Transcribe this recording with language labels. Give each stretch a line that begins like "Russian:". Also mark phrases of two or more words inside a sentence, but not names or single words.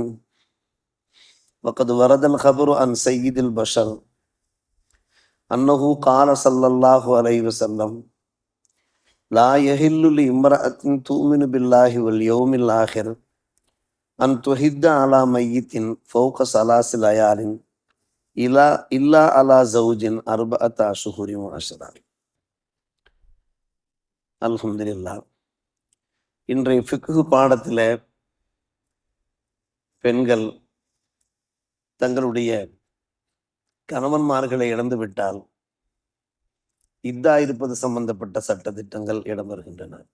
Arabic: وقد ورد الخبر عن سيد البشر أنه قال صلى الله عليه وسلم: لا يحل لامرأة تؤمن بالله واليوم الآخر أن تحد على ميت فوق ثلاث ليال إلا على زوج 4 أشهر وعشرة.
Tamil: அல்ஹம்துலில்லாஹ். இன்றைய ஃபிக்ஹ் பாடத்தில் பெண்கள் தங்களுடைய கணவன்மார்களை இழந்துவிட்டால் இத்தா இருப்பது சம்பந்தப்பட்ட சட்டத்திட்டங்கள் இடம்பெறுகின்றன.